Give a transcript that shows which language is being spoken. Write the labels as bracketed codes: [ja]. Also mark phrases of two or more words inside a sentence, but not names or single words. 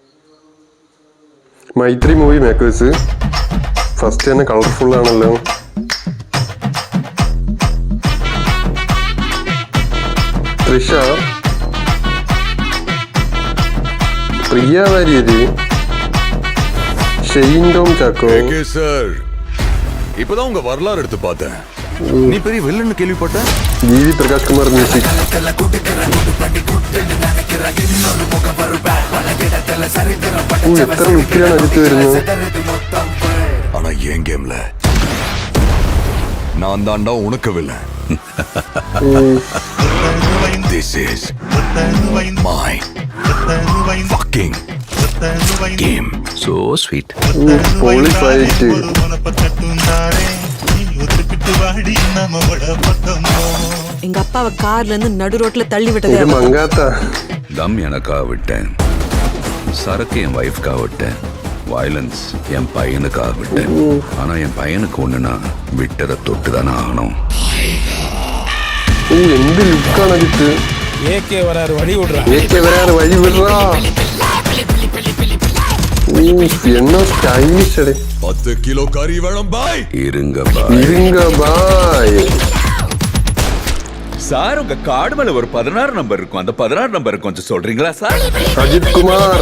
[ml] മൈത്രി മൂവി മേക്കേഴ്സ് ഫസ്റ്റ് തന്നെ കളർഫുൾ ആണല്ലോ. തൃഷ, പ്രിയ വാര്യര്, ஷெயின் டோம் சாக்கோ. [ta] ஓகே சார், இப்பதான் உங்க வரலாறு எடுத்து பார்த்தேன். நீ பெரிய வில்லன்னு கேள்விப்பட்டேன். ஜிவி பிரகாஷ் குமார் மியூசிக். [ml] എത്ര ലുക്കിലാണ് അജിത്ത് വരുന്നത്. [ta] ஆனா என் கேம்ல நான் தாண்டா உனக்கு வில்லன். [en] This is my fucking game. So sweet. [ml] പോളി ഫൈറ്റ്. [ta] எங்க அப்பாவை கார்ல இருந்து நடு ரோட்ல தள்ளி [ml] ഇത് [ta] விட்டதே [ml] മങ്കാത്ത. [ta] தம் எனக்காக விட்டேன், சரக்கு என் வைஃப்காக விட்டேன், வயலன்ஸ் என் பையனுக்காக விட்டேன். ஆனா என் பையனுக்கு ஒண்ணுனா விட்டதை தொட்டுதானே ஆகணும். [ml] എന്ത് ലുക്കാണ് അജിത്ത്. [ta] ஏகே வராரு வழி விடுறா. ஏகே வராரு வழி விடுறா. என்ன ஸ்டைலிஷ் அடே. 10 கிலோ கறி வேணும் பாய். இருங்க பாய். இருங்க பாய். சார், உங்க கார்டு மேல ஒரு 16 நம்பர் இருக்கும். அந்த 16 நம்பர் கொஞ்சம் சொல்றீங்களா சார்? அஜித் குமார்.